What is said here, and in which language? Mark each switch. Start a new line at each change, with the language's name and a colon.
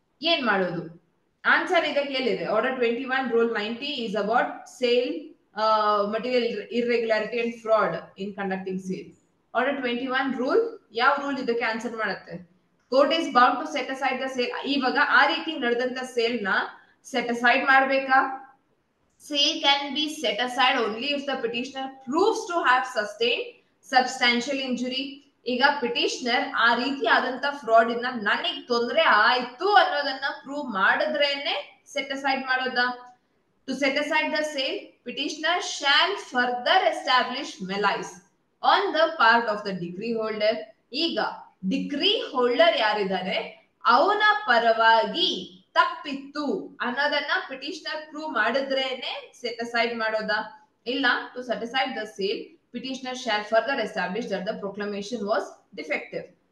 Kannada: ಏನ್ ಮಾಡೋದು? ಆನ್ಸರ್ ಇದಕ್ಕೆ ಎಲ್ಲಿದೆ?
English: Order 21 rule 90 is about sale, material irregularity and fraud in conducting sale.
Kannada: Order 21 rule ಯಾವ ರೂಲ್ ಇದಕ್ಕೆ ಆನ್ಸರ್ ಮಾಡುತ್ತೆ?
English: Court is bound to set aside the sale.
Kannada: ಇವಾಗ ಆ ರೀತಿ ನಡೆದಂತ ಸೇಲ್ ನ ಸೆಟ್ ಅಸೈಡ್ ಮಾಡ್ಬೇಕಾ?
English: Sale can be set aside only if the petitioner proves to have sustained substantial injury.
Kannada: ಈಗ ಪಿಟಿಷನರ್ ಆ ರೀತಿ ಆದಂತ ಫ್ರಾಡ್ ಇಂದ ನನಗ್ ತೊಂದರೆ ಆಯ್ತು ಅನ್ನೋದನ್ನ ಪ್ರೂವ್ ಮಾಡಿದ್ರೇನೆ ಸೆಟ್ ಅಸೈಡ್ ಮಾಡೋದಾ?
English: To set aside the sale, petitioner shall further establish malice on the part of the degree holder.
Kannada: ಈಗ ಡಿಗ್ರಿ ಹೋಲ್ಡರ್ ಯಾರಿದ್ದಾರೆ ಅವನ ಪರವಾಗಿ ತಪ್ಪಿತ್ತು ಅನ್ನೋದನ್ನ ಪಿಟಿಷನರ್ ಪ್ರೂವ್ ಮಾಡಿದ್ರೇನೆ ಸೆಟ್ ಅಸೈಡ್ ಮಾಡೋದಾ?
English: ಇಲ್ಲ, to set aside the sale petitioner shall further establish that the proclamation was defective.